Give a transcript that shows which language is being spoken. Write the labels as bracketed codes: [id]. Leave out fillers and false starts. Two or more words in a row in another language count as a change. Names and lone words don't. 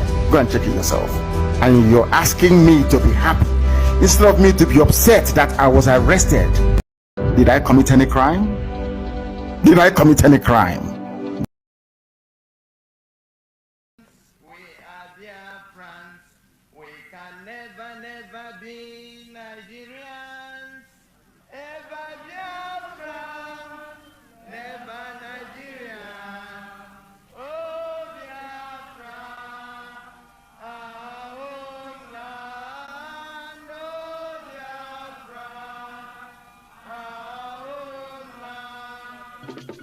[en] Go and check it yourself. And you're asking me to be happy instead of me to be upset that I was arrested. Did I commit any crime? Did I commit any crime? Never be Nigerians, ever Biafra, never Nigeria. Oh Biafra, our own land. Oh Biafra, our own land.